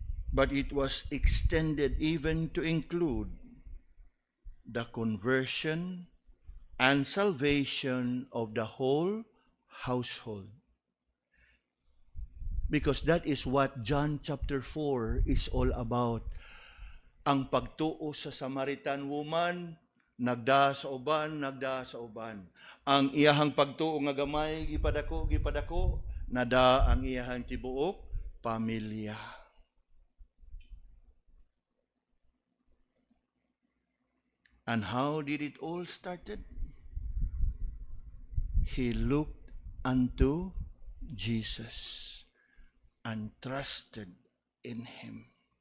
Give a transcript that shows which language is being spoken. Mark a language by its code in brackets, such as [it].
[en] But it was extended even to include the conversion and salvation of the whole household. Because that is what John chapter 4 is all about. [ceb] Ang pagtuo sa Samaritan woman, nagda sa uban. Ang iyahang pagtuo nga gamay, gipadako, nada ang iyahang tibuok pamilya. [en] And how did it all started? He looked unto Jesus and trusted in him.